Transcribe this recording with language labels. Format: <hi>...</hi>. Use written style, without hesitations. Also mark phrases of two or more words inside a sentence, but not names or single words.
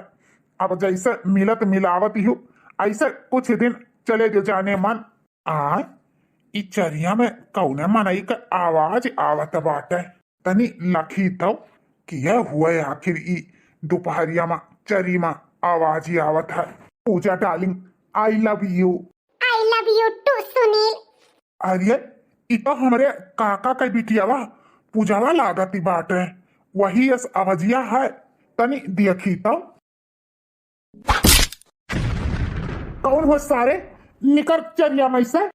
<bho>अब जैसे मिलत मिलावत हो, ऐसे कुछ दिन चले जो जाने मन। आ इस चरिया में कौने मनई का आवाज आवत बाटे, तनी लखी तो किया हुआ है आखिर ई दोपहरिया में चरी में आवाज ही आवत है। पूजा डार्लिंग,</bho> <en>I love you. I love you too Sunil.</en> <bho>अरे ई तो हमरे काका के बिटियावा पूजावा लागती बाटे, वही इस आवाजिया है, तनी देखी तो। कौन हो सारे, निकर चरिया में से।</bho>